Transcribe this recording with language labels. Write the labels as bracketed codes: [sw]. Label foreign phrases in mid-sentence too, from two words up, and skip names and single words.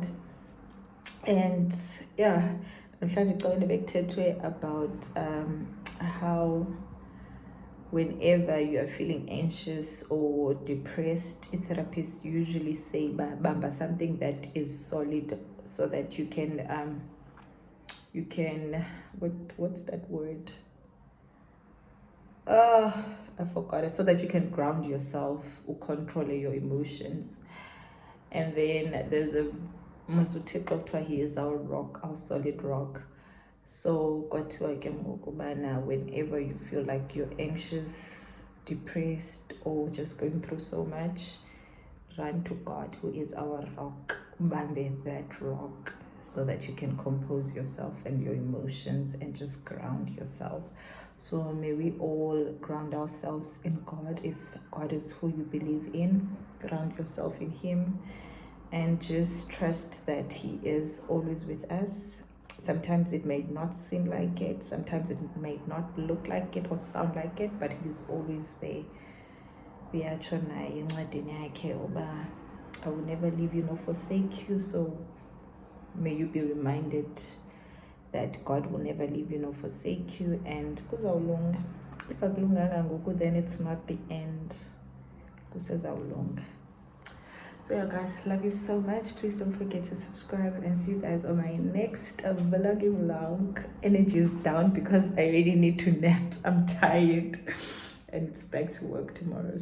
[en] And yeah, I'm trying to go in a big about how whenever you are feeling anxious or depressed, therapists usually say bamba something that is solid so that you can what's that word? I forgot it. So that you can ground yourself or control your emotions. And then there's a Masutika Kutwa, he is our rock, our solid rock. [xh] So kwathiwa ke ngokubana [en] whenever you feel like you're anxious, depressed, or just going through so much, run to God, who is our rock. Bambe that rock, so that you can compose yourself and your emotions and just ground yourself. So may we all ground ourselves in God. If God is who you believe in, ground yourself in Him and just trust that He is always with us. Sometimes it may not seem like it, sometimes it may not look like it or sound like it, but He's always there. [xh] Uyatsho naye encwadini yakhe uba [en] I will never leave you nor forsake you. So may you be reminded that God will never leave you nor forsake you, and kuzawulunga. [xh] If akulunganga ngoku, [en] then it's not the end. Kusezawulunga. So yeah guys, love you so much. Please don't forget to subscribe, and see you guys on my next vlogging vlog. Energy is down because I really need to nap. I'm tired and it's back to work tomorrow.